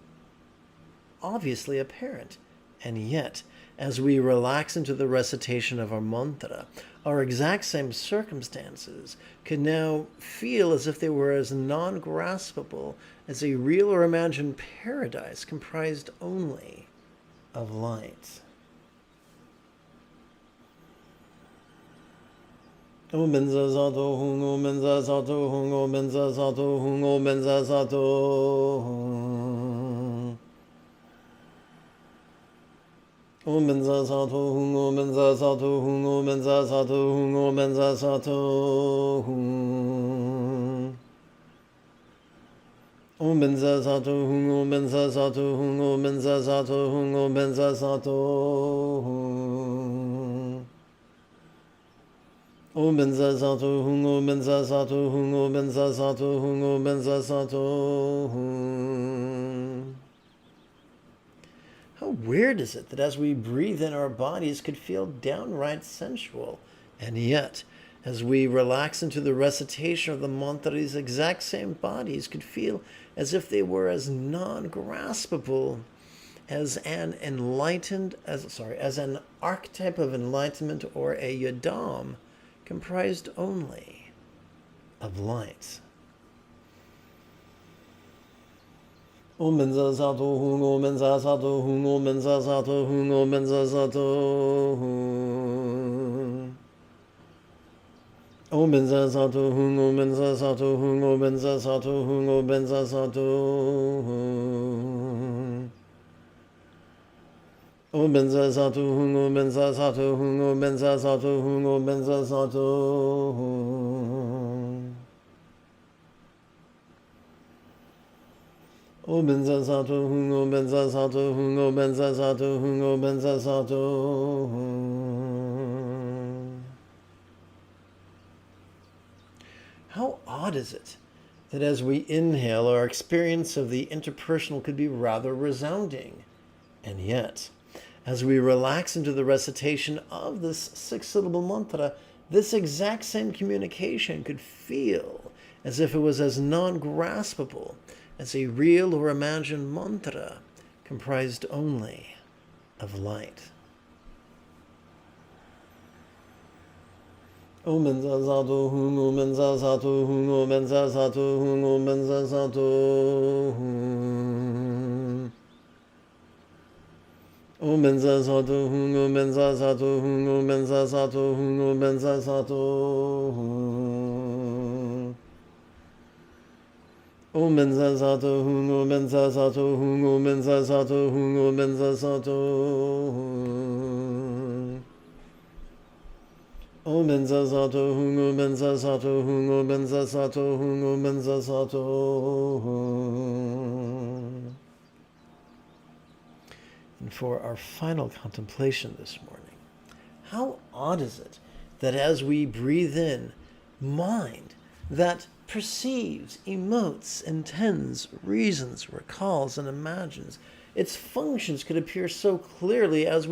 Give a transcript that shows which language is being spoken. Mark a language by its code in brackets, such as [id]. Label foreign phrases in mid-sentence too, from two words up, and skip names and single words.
[en] obviously apparent, and yet, as we relax into the recitation of our mantra, our exact same circumstances could now feel as if they were as non-graspable as a real or imagined paradise comprised only of light. [sa] O benza zato hung, o benza zato hung, o benza zato hung, o benza zato hung. O benza zato hung, o benza zato hung, o benza zato hung, o benza zato hung. O benza zato hung, o benza zato hung, o benza zato hung, o benza zato hung. O benza zato hung, o benza zato hung, o benza zato hung, o benza zato hung. [en] How weird is it that as we breathe in, our bodies could feel downright sensual, and yet, as we relax into the recitation of the mantra, these exact same bodies could feel as if they were as non-graspable as an archetype of enlightenment or a yadam comprised only of light. [sa] O benza zato hung, o benza zato hung, o benza zato hung, o benza zato hung. O benza zato hung, o benza zato hung, o benza zato hung, o benza zato hung. O benza zato hung, o benza zato hung, o benza zato hung, o benza zato hung. O benza zato hung, o benza zato hung, o benza zato hung, o benza zato hung. [en] How odd is it that as we inhale, our experience of the interpersonal could be rather resounding, and yet, as we relax into the recitation of this six-syllable mantra, this exact same communication could feel as if it was as non-graspable as a real or imagined mantra comprised only of light. [sa] O benza zato hung, o benza zato hung, o benza zato hung, o benza zato hung. O benza zato hung, o benza zato hung, o benza zato hung, o benza zato hung. O benza zato hung, o benza zato hung, o benza zato hung, o benza zato hung. O benza zato hung, o benza zato hung, o benza zato hung, o benza zato hung. [en] And for our final contemplation this morning, how odd is it that as we breathe in, mind that perceives, emotes, intends, reasons, recalls, and imagines, its functions could appear so clearly as